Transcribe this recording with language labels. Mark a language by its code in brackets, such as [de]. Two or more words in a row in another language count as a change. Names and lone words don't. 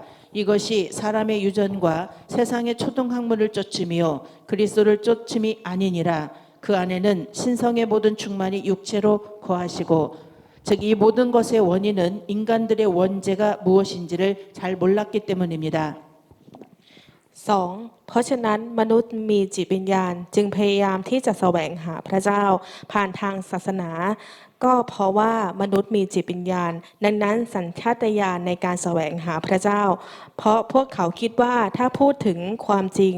[ko] 이것이 사람의 유전과 세상의 초등학문을 쫓음이요 그리스도를 쫓음이 아니니라. 그 안에는 신성의 모든 충만이 육체로 거하시고 즉 이 모든 것의 원인은 인간들의 원죄가 무엇인지를 잘 몰랐기 때문입니다. 2. [th] เพราะฉะนั้นมนุษย์มีจิตวิญญาณจึงพยายามที่จะแสวงหาพระเจ้าผ่านทางศาสนา ก็เพราะว่ามนุษย์มีจิตวิญญาณดังนั้นสัญชาตญาณในการแสวงหาพระเจ้า เพราะพวกเขาคิดว่าถ้าพูดถึงความจริง